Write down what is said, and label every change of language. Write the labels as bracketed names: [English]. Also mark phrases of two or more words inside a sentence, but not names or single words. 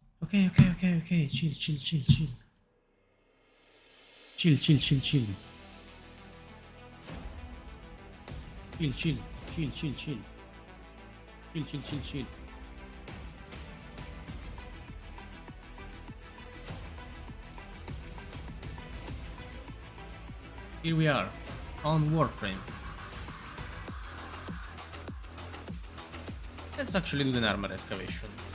[English] Okay, okay, okay, okay. Chill, chill, chill, chill. Chill, chill, chill, chill. Chill, chill, chill, chill, chill. Chill, chill, chill, chill. Here we are, on Warframe. Let's actually do an armor excavation.